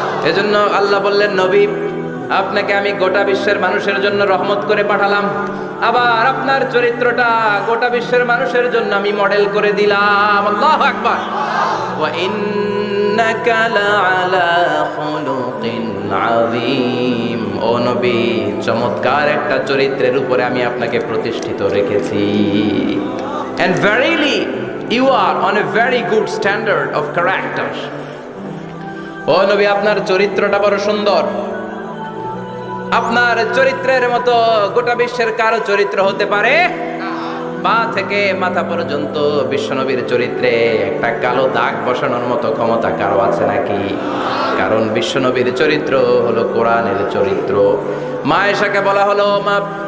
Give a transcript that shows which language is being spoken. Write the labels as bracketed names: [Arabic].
[Bangla] এজন্য আল্লাহ বললেন, নবী আপনাকে আমি গোটা বিশ্বের মানুষের জন্য রহমত করে পাঠালাম, আবার আপনার চরিত্রটা গোটা বিশ্বের মানুষের জন্য আমি মডেল করে দিলাম। আল্লাহু আকবার। [Arabic] ওয়া ইন্নাকা লাআলা খুলুকিন আযীম। [Bangla] ও নবী, চমৎকার একটা চরিত্রের উপরে আমি আপনাকে প্রতিষ্ঠিত রেখেছি। [English] And verily you are on a very good standard of character. [Bangla] ও নবী, আপনার চরিত্রটা বড় সুন্দর। আপনার চরিত্রের মতো গোটা বিশ্বের কারো চরিত্র হতে পারে? পা থেকে মাথা পর্যন্ত বিশ্বনবীর চরিত্রে একটা কালো দাগ বসানোর মতো ক্ষমতা কারো আছে নাকি? কারণ বিশ্বনবীর চরিত্র হলো কোরআনের চরিত্র। মা আয়েশাকে বলা হলো, মা